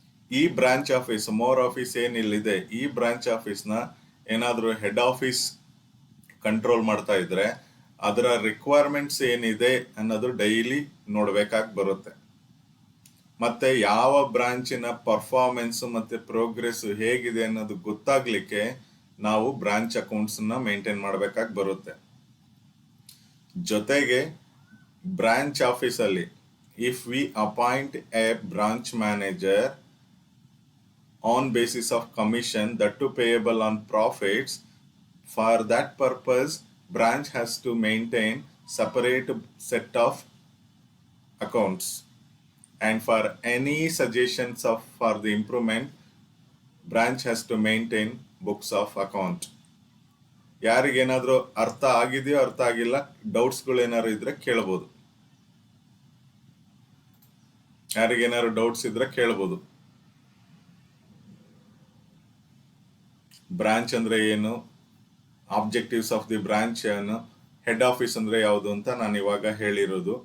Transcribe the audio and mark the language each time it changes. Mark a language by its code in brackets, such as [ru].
[kn] ಈ branch office, more office ಏನಿಲ್ಲಿದೆ, ಈ branch office ನ ಏನಾದ್ರೂ ಹೆಡ್ ಆಫೀಸ್ ಕಂಟ್ರೋಲ್ ಮಾಡ್ತಾ ಇದ್ರೆ ಅದರ ರಿಕ್ವೈರ್ಮೆಂಟ್ಸ್ ಏನಿದೆ ಅನ್ನೋದು ಡೈಲಿ ನೋಡ್ಬೇಕಾಗಿ ಬರುತ್ತೆ. ಮತ್ತೆ ಯಾವ ಬ್ರಾಂಚಿನ ಪರ್ಫಾರ್ಮೆನ್ಸ್ ಮತ್ತೆ ಪ್ರೋಗ್ರೆಸ್ ಹೇಗಿದೆ ಅನ್ನೋದು ಗೊತ್ತಾಗ್ಲಿಕ್ಕೆ ನಾವು ಬ್ರಾಂಚ್ ಅಕೌಂಟ್ಸ್ ನ ಮೇಂಟೈನ್ ಮಾಡಬೇಕಾಗಿ ಬರುತ್ತೆ. ಜೊತೆಗೆ ಬ್ರಾಂಚ್ ಆಫೀಸ್ ಅಲ್ಲಿ [en] If we appoint a branch manager on basis of commission that to payable on profits, for that purpose branch has to maintain separate set of accounts, and for any suggestions of for the improvement branch has to maintain books of account. [kn] ಯಾರಿಗೇನಾದ್ರೂ ಅರ್ಥ ಆಗಿದೆಯೋ ಅರ್ಥ ಆಗಿಲ್ಲ, ಡೌಟ್ಸ್ಗಳು ಏನಾದ್ರು ಇದ್ರೆ ಕೇಳ್ಬೋದು. ಯಾರಿಗೇನಾದ್ರು doubts ಇದ್ರೆ ಕೇಳ್ಬೋದು. Branch ಅಂದ್ರೆ ಏನು, [en] objectives of the branch [kn] ಏನು, ಹೆಡ್ ಆಫೀಸ್ ಅಂದ್ರೆ ಯಾವುದು ಅಂತ ನಾನು ಇವಾಗ ಹೇಳಿರೋದು.